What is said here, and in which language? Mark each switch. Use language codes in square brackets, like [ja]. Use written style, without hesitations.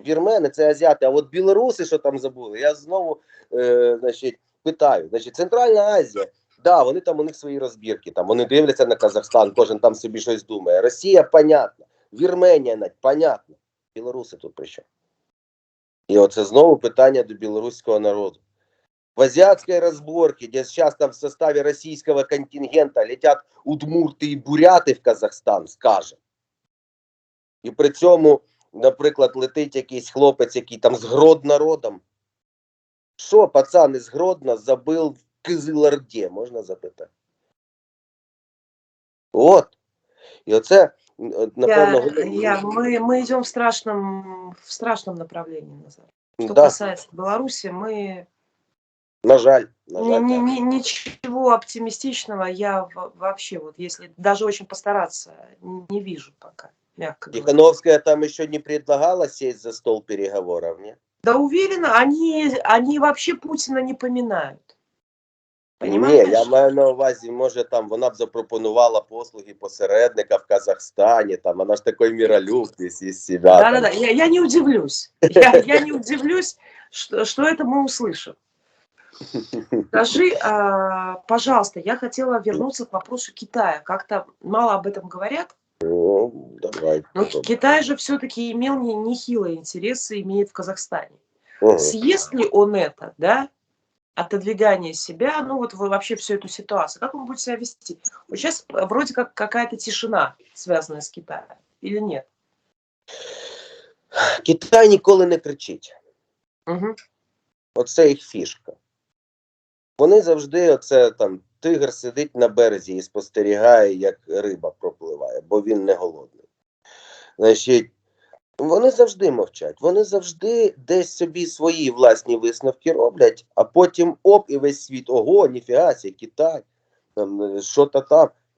[uk] Вірмени це азіати, а от білоруси, що там забули, я знову значить, питаю. Значить, Центральна Азія, да, вони там, у них свої розбірки, там, вони дивляться на Казахстан, кожен там собі щось думає. Росія, понятно. Вірменія навіть, понятно. Білоруси тут при чому? І оце знову питання до білоруського народу. [ru] В азиатской разборке, где сейчас там в составе российского контингента летят [uk] удмурти і буряти в Казахстан, скаже. І при цьому, наприклад, летить якийсь хлопець, який там з Гроднородом. Що, пацан із Гродно забив в Кизиларді, можна запитати? От. І оце, напевно... [ru] Мы идем в страшном направлении, Назар. Что Да. касается Беларуси, мы... [uk] На жаль, так. [ru] Ничего оптимистичного я вообще, вот если даже очень постараться, не вижу пока, мягко говоря. Тихановская там еще не предлагала сесть за стол переговоров, нет? Да уверена, они вообще Путина не поминают. [uk] Ні, [ru] Понимаешь? [uk] я маю на увазі, може там вона б запропонувала послуги посередника в Казахстані, там вона ж такий міролюб із себе. [ru] Да-да-да, я не удивлюсь. Я не удивлюсь, что это мы услышим. Скажи, пожалуйста, я хотела вернуться к вопросу Китая. Как-то мало об этом говорят. Ну, давай. Но Китай же все-таки имел нехилые интересы, имеет в Казахстане. Угу. Съест ли он это, да, отодвигание себя, ну вот вообще всю эту ситуацию, как он будет себя вести? Вот сейчас вроде как какая-то тишина, связанная с Китаем, или нет? [uk] Китай ніколи не кричить. Угу. Оце їх фішка. Вони завжди, оце там, тигр сидить на березі і спостерігає, як риба пропливає, бо він не голодний. Значить, вони завжди мовчать, вони завжди десь собі свої власні висновки роблять, а потім оп, і весь світ, ого, ніфіга сі, Китай, там, що-то там.